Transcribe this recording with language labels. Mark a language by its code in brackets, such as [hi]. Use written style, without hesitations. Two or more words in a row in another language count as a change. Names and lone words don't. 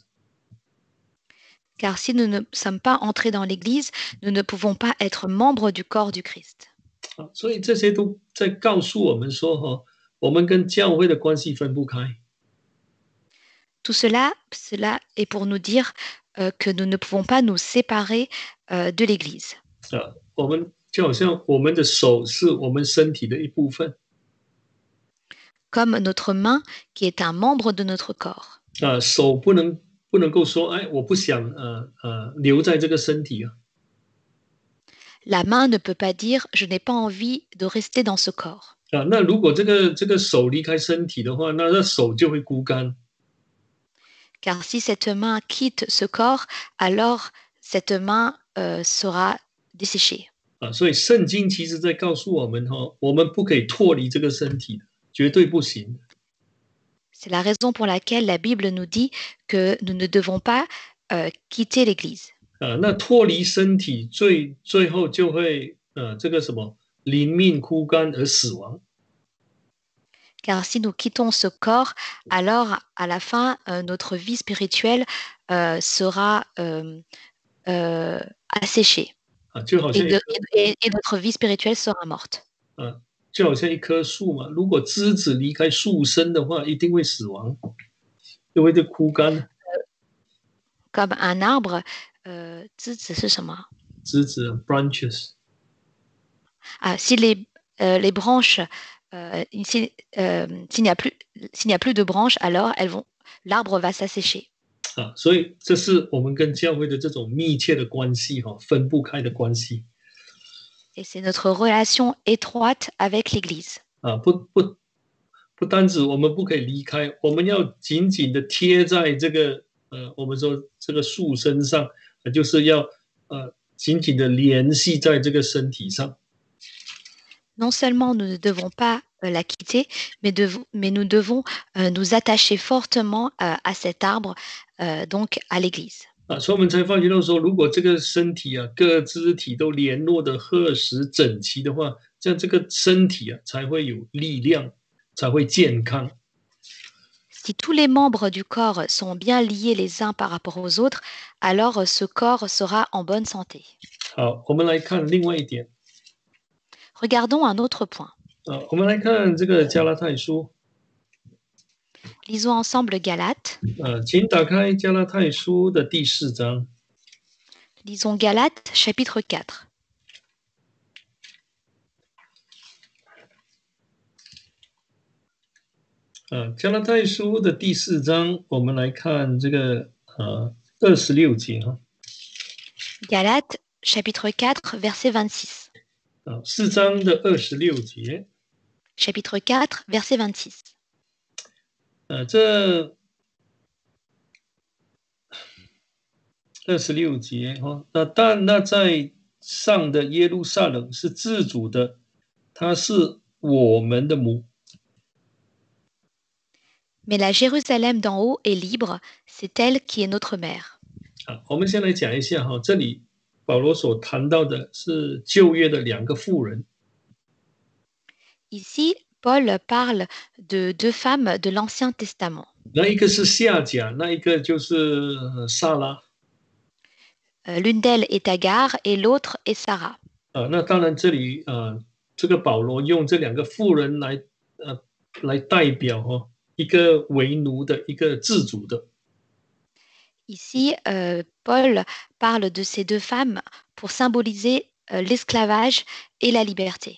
[fr] Car si nous ne sommes pas entrés dans l'Église, nous ne pouvons pas être membres du corps du Christ. [zh] 所以这些都在告诉我们说我们跟教会的关系分不开。 [fr] Tout cela est pour nous dire que nous ne pouvons pas nous séparer de l'Église. [zh] 我们就好像我们的手是我们身体的一部分。 [fr] Comme notre main qui est un membre de notre corps. [zh] 手不能够说我不想留在这个身体 [fr] La main ne peut pas dire je n'ai pas envie de rester dans ce corps. [zh] 那如果这个手离开身体的话，那手就会枯干。 [fr] Car si cette main quitte ce corps, alors cette main sera desséchée. [zh] 所以圣经其实在告诉我们我们不可以脱离这个身体的，绝对不行。 [fr] C'est la raison pour laquelle la Bible nous dit que nous ne devons pas quitter l'Église. [zh] 那脱离身体最后就会这个什么灵命枯干而死亡。 [fr] Car si nous quittons ce corps, alors à la fin, notre vie spirituelle sera asséchée [zh] 就好 [fr] et, [zh] 像一 [fr] de- [zh] 棵 [fr] et notre vie spirituelle sera morte. [zh] 就好像一棵树嘛，如果枝子离开树身的话，一定会死亡，就会枯干。 [fr] Comme un arbre, [zh] 是什么？枝子 branches [fr] Ah, si les branches, s'il n'y a plus de branches, alors l'arbre va s'assécher. [zh] 所以这是我们跟教会的这种密切的关系分不开的关系 [fr] Et c'est notre relation étroite avec l'Église. [zh] 不单止我们不可以离开，我们要紧紧的贴在这个我们说这个树身上，就是要紧紧的联系在这个身体上。 [fr] Non seulement nous ne devons pas la quitter, mais nous devons nous attacher fortement à cet arbre, donc à l'Église. [zh] 所以我们才发觉到说，如果这个身体各肢体都联络的合实整齐的话，这样这个身体才会有力量，才会健康。 [fr] Si tous les membres du corps sont bien liés les uns par rapport aux autres, alors ce corps sera en bonne santé. [zh] 好，我们来看另外一点。 [fr] Regardons un autre point. [zh] 我们来看这个加拉太书。 [fr] Lisons ensemble Galates. [zh] 请打开加拉太书的第4章。 [fr] Lisons Galates, chapitre 4. [zh] 加拉太书的第4章，我们来看这个26节 [fr] Galates, chapitre 4, verset 26. [zh] 4 章的26节。 [fr] Chapitre 4, verset 26. [zh] 这26节但那在上的耶路撒冷是自主的，它是我们的母。 [fr] Mais la Jérusalem d'en haut est libre, c'est elle qui est notre mère. [zh] 我们先来讲一下这里保罗所谈到的是旧约的2个妇人。 [fr] Ici, Paul parle de 2 femmes de l'Ancien Testament. [zh] 那一个是夏甲，那一个就是撒拉。 [fr] L'une d'elles est Agar et l'autre est Sarah. [zh] 那当然这里这个保罗用这2个妇人来代表一个为奴的，一个自主的。 [fr] Ici, Paul parle de ces 2 femmes pour symboliser l'esclavage et la liberté.